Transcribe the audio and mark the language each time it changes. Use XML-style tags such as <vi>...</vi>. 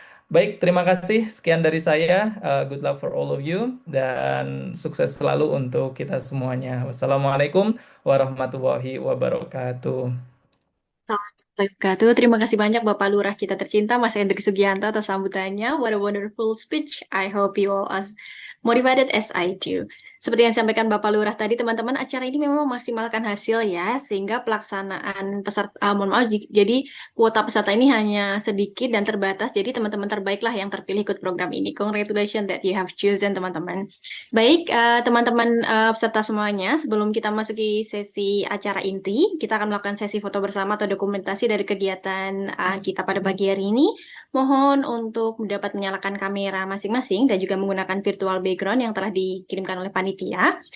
<id>Baik, terima kasih. Sekian dari saya.</id> <en>Good luck for all of you</en> <id>dan sukses selalu untuk kita semuanya. Wassalamualaikum warahmatullahi wabarakatuh. Wabarakatuh. Terima kasih banyak Bapak Lurah kita tercinta Mas Hendrik Sugianto atas sambutannya.</id> <en>What a wonderful speech. I hope you all as motivated as I do.</en> <id>Seperti yang disampaikan Bapak Lurah tadi, teman-teman, acara ini memang memaksimalkan hasil ya, sehingga pelaksanaan peserta, mohon maaf, jadi kuota peserta ini hanya sedikit dan terbatas, jadi teman-teman terbaiklah yang terpilih ikut program ini.</id> <en>Congratulations that you have chosen, teman-teman.</en> <id>Baik, teman-teman peserta semuanya, sebelum kita masuki sesi acara inti, kita akan melakukan sesi foto bersama atau dokumentasi dari kegiatan kita pada pagi hari ini. Mohon untuk dapat menyalakan kamera masing-masing dan juga menggunakan virtual background yang telah dikirimkan oleh panitia.</id>